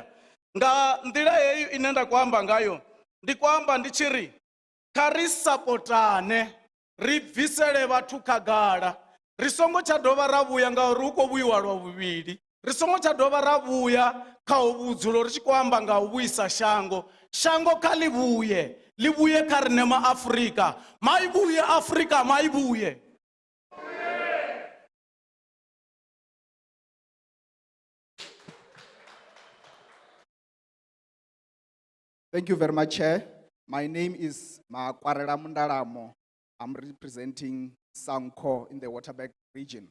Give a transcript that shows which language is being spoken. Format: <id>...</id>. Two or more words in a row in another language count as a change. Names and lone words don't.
<ve>Nga nḓila heyo ine nda khou amba ngayo ndi khou amba ndi tshi ri kha ri sapotane, ri bvisele vhathu khagala. Ri songo tsha dovha ra vhuya ngauri hu khou vhuyiwa lwa vhuvhili. Ri songo tsha dovha ra vhuya kha u vhudzulo ri tshi khou amba nga u vhuisa shango. Shango kha ḽi vhuye kha riṋe ma-Afrika. Maivuye Afrika, maivuye.</ve> <en>Thank you very much, Chair. My name is Makwarela Mundalamo. I'm representing Sanko in the Waterberg region.</en>